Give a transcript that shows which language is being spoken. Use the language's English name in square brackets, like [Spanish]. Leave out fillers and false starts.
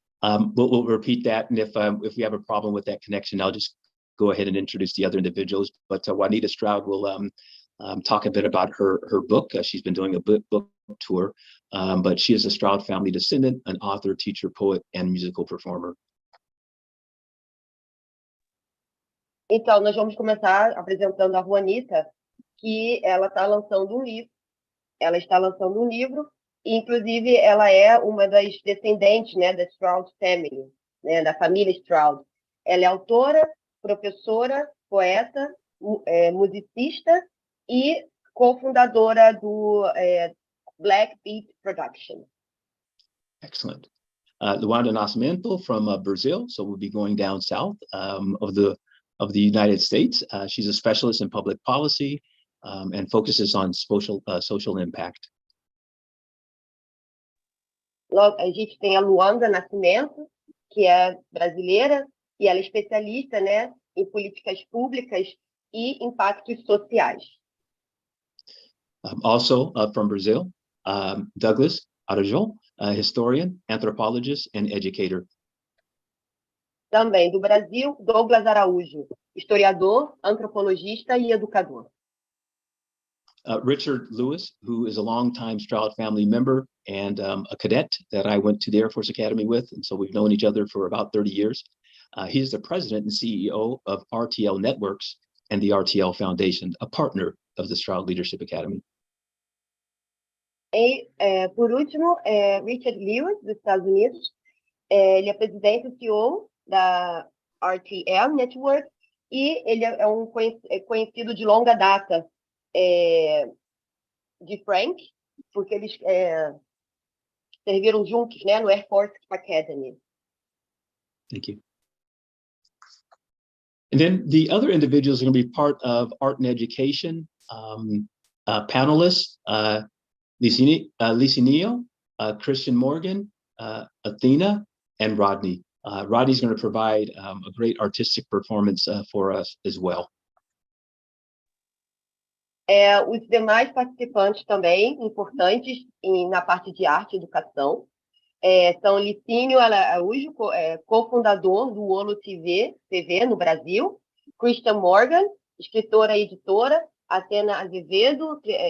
[English] We'll repeat that, and if we have a problem with that connection, I'll just go ahead and introduce the other individuals. But Juanita Stroud will talk a bit about her book. She's been doing a book tour, but she is a Stroud family descendant, an author, teacher, poet, and musical performer. [Portuguese] Então, nós vamos começar apresentando a Juanita, que ela está lançando um livro. Ela está lançando um livro, e inclusive ela é uma das descendentes, né, da Stroud Family, né, da família Stroud. Ela é autora, professora, poeta, musicista e cofundadora do Black Beat Production. [English] Excellent. Luanda Nascimento from Brazil, so we'll be going down south of the United States. She's a specialist in public policy and focuses on social impact. [Portuguese] Logo, a gente tem a Luanda Nascimento, que é brasileira, e ela é especialista, né, em políticas públicas e impactos sociais. [English] Also from Brazil, Douglas Araújo, historian, anthropologist, and educator. [Portuguese] Também do Brasil, Douglas Araújo, historiador, antropologista e educador. [English] Richard Lewis, who is a longtime Stroud family member and a cadet that I went to the Air Force Academy with, and so we've known each other for about 30 years. He's the president and CEO of RTL Networks and the RTL Foundation, a partner of the Stroud Leadership Academy. [Portuguese] E, por último, Richard Lewis, dos Estados Unidos. Ele é presidente e CEO da RTL Network, e ele é conhecido de longa data de Frank, porque eles serviram juntos, né, no Air Force Academy. [English] Thank you. And then the other individuals are going to be part of Art and Education panelists, Licinio, Christian Morgan, Athena, and Rodney. Rodney's going to provide a great artistic performance for us as well. [Portuguese] Os demais participantes também, importantes na parte de arte e educação, são Licínio Araújo, cofundador do Olo TV no Brasil, Christian Morgan, escritora e editora, Atena Azevedo,